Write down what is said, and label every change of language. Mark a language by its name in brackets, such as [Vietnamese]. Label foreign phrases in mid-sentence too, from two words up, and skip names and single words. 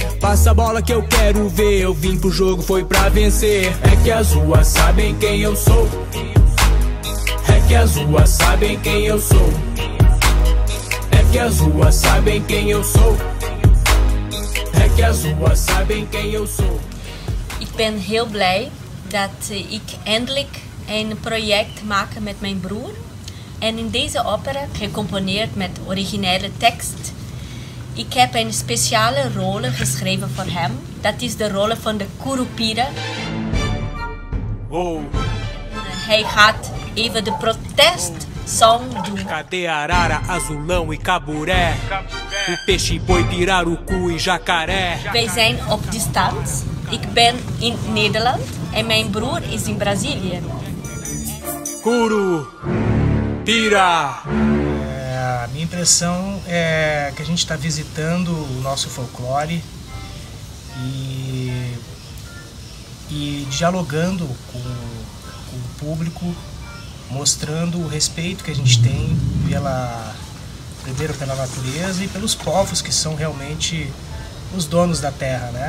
[Portuguese] Passa a bola que eu quero ver, eu vim pro jogo, foi pra vencer. É que as ruas sabem quem eu sou. É que as ruas sabem quem eu sou. É que as ruas sabem quem eu sou. É que as ruas sabem quem eu sou. [Dutch] Ik ben heel blij dat ik eindelijk een project maak met mijn broer. En in deze opera, gecomponeerd met originele tekst, ik heb een speciale rol geschreven voor hem. Dat is de rol van de Curupira. Oh. Hij gaat even de protestsong doen. [Portuguese] Cadê arara, azulão e caburé? O peixe, boi, pirarucu e jacaré. [Dutch] Wij zijn op distance. Ik ben in Nederland en mijn broer is in Brazilië. Curupira. [Portuguese] A minha impressão é que a gente está visitando o nosso folclore e dialogando com o público, mostrando o respeito que a gente tem primeiro pela natureza e pelos povos que são realmente os donos da terra, né?